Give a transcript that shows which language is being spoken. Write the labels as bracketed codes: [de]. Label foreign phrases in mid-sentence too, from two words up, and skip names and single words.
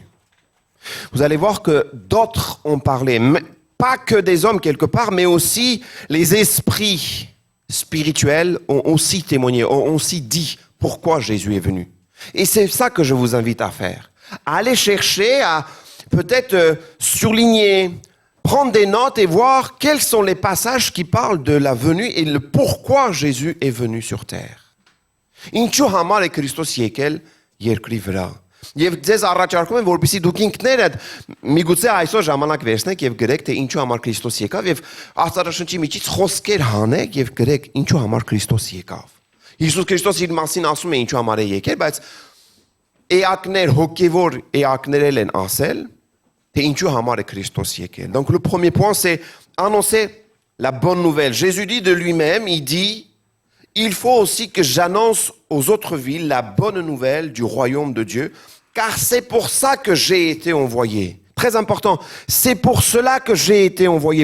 [fr] Vous allez voir que d'autres ont parlé, pas que des hommes quelque part, mais aussi les esprits spirituels ont aussi témoigné, ont aussi dit pourquoi Jésus est venu. Et c'est ça que je vous invite à faire. À aller chercher, à peut-être surligner, prendre des notes et voir quels sont les passages qui parlent de la venue et le pourquoi Jésus est venu sur terre. [hy] Ինչու համար է Քրիստոս եկել երկրի վրա։ Եվ ձեզ առաջարկում եմ, որպեսզի դուք ինքներդ միգուցե այսօր ժամանակ վերցնեք եւ գրեք, թե ինչու համար Քրիստոս եկավ եւ Աստվածաշնչի միջից խոսքեր հանեք եւ գրեք ինչու համար Քրիստոս եկավ։ Հիսուս Քրիստոս իր մասին ասում է ինչու համար է եկել, բայց էակներ, հոգեվոր էակներ են ասել, թե ինչու համար է Քրիստոս եկել։ [fr] Donc le premier point c'est annoncer la bonne nouvelle. Jésus dit de lui-même, il dit il faut aussi que j'annonce aux autres villes la bonne nouvelle du royaume de Dieu, car c'est pour ça que j'ai été envoyé. Très important, c'est pour cela que j'ai été envoyé.